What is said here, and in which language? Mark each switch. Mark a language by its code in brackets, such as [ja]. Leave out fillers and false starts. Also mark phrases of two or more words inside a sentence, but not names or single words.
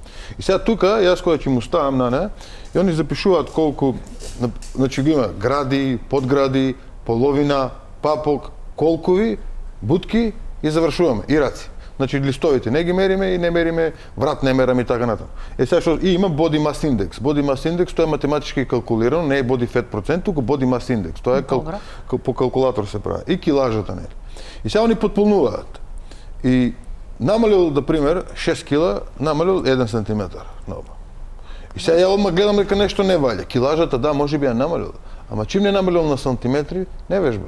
[mk] И сега тука јас кога ќе му ставам на неа, и они запишуваат колку, значи ги има гради, подгради, половина, папок, колкови, бутки и завршуваме и раци. Значи листовите не ги мериме и не мериме, врат не мераме и така натаму. Сега што и има [en] body mass index. [mk] Body mass index тоа е математички калкулирано, не е [en] body fat [mk] процент, туку [en] body mass index. [mk] Тоа е по калкулатор се прави. И килажата не. И сега они потполнуваат. И намалил, да пример, 6 кила, намалил 1 сантиметар на оба. И сега ја одма гледам дека нешто не валја. Килажата, да, може би ја намалил. Ама чим не намалил на сантиметри, не вежба.